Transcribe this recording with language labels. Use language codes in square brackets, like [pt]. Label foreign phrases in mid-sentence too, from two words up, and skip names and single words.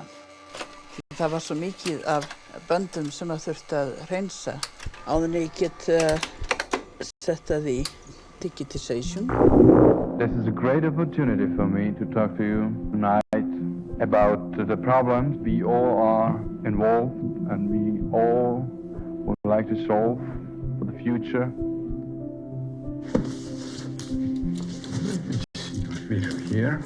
[is] Það var svo mikið af böndum sem að þurfti að hreinsa áður en ég get setta því digitization. [en] This is a great opportunity for me to talk to you tonight about the problems we all are involved and we all would like to solve for the future. We have here.